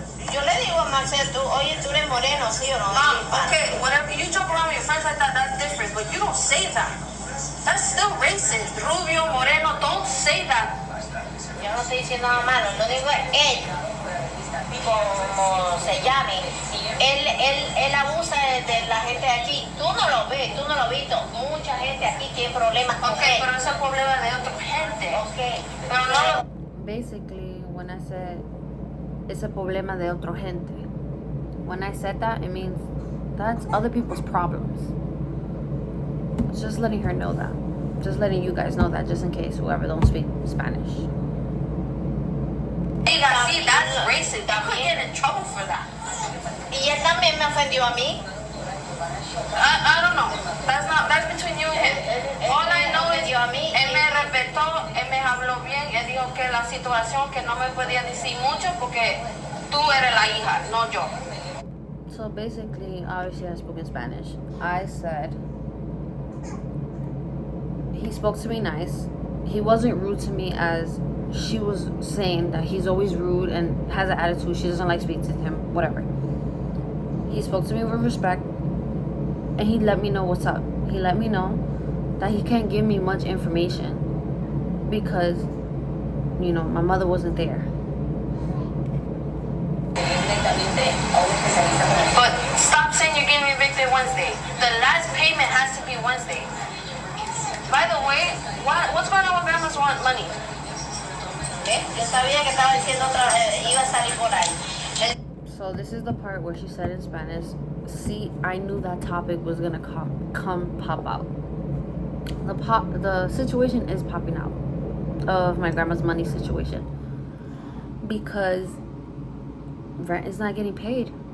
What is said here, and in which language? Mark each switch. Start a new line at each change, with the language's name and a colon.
Spanish: Yo le digo a Marcel, oye, tú eres moreno, ¿sí o no?
English: Mom, okay, whatever. You joke around with your friends like that, that's different. But you don't say that. That's still racist.
Spanish: Rubio, moreno,
English: don't say that.
Spanish: Yo no estoy diciendo nada malo. Lo digo es él, como se llame. Él abusa de la gente de aquí. Tú no lo ves, tú no lo has visto. Mucha gente aquí tiene problemas con él. Pero ese es problema de otra gente.
English: Okay.
Spanish: Pero no.
English: Basically, when I said it's a
Spanish: problema de otra gente,
English: when I said that, it means that's other people's problems. Just letting her know that. Just letting you guys know that, just in case whoever don't speak Spanish.
Spanish: diga así,
English: that's racist. You could get in trouble for that.
Spanish: Y él también me ofendió a mí.
English: I don't know. That's between you and him. All I know is,
Spanish: Ofendió a mí. él me respetó, él me habló bien, él dijo que la situación que no me podía decir mucho porque tú eres la hija, no yo.
English: So basically, obviously I spoke in Spanish. I said, he spoke to me nice. He wasn't rude to me as she was saying that he's always rude and has an attitude. She doesn't like speaking to him, whatever. He spoke to me with respect and he let me know what's up. He let me know that he can't give me much information because, you know, my mother wasn't there. But stop saying you're getting evicted Wednesday. The last payment has to be Wednesday. By the way, what's going on with grandma's money?
Spanish: Yo sabía que estaba diciendo iba a salir por ahí.
English: So this is the part where she said in Spanish, see, I knew that topic was gonna pop out. The situation is popping out of my grandma's money situation because rent is not getting paid.